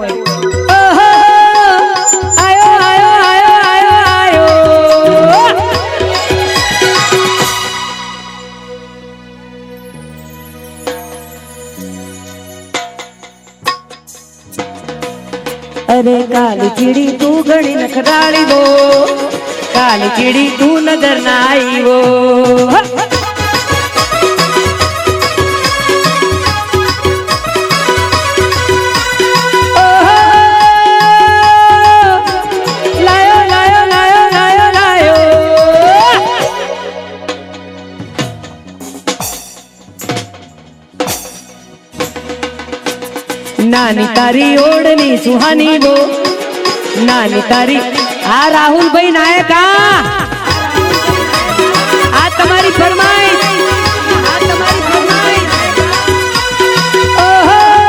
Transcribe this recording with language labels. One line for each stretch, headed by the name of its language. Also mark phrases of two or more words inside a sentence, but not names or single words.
Gujarati: ઓહો આયો આયો આયો આયો આયો।
Rajasthani: अरे काली चिड़ी तू घड़ी नखराली वो, काली चिड़ी तू नजर ना आई वो। लायो लायो लायो लायो लायो।
Gujarati: નાની તારી ઓળની સુહાની બો નાની તારી આ રાહુલભાઈ નાયક આ તમારી ફરમાઈશ ઓહો